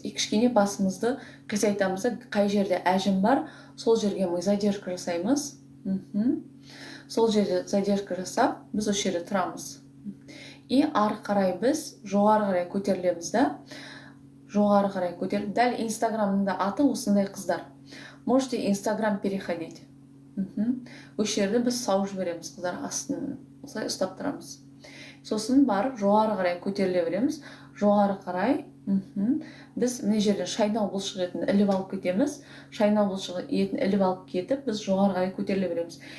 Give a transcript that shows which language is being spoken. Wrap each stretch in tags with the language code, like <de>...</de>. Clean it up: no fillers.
<kk>Кішкене басымызды қисайтамыз да, қай жерде әжім бар, сол жерге мы задержка жасаймыз. Сол жерде задержка жасап, біз осы жерде тұрамыз. И ары қарай біз жоғары қарай көтерілеміз да, жоғары қарай көтеріп, дәл инстаграмның да аты осындай, қыздар.</kk> <ru>Можете инстаграм переходить.</ru> <kk>Осы жерде біз сауып жібереміз, қыздар, астын осылай ұстап тұрамыз. Сосын барып жоғары қарай көтеріле береміз. Жоғары қарай біз мына жерден шайнау бұлшық етін іліп алып кетеміз. Шайнау бұлшық етін іліп алып кетіп, біз жоғары қарай көтеріле береміз.</kk>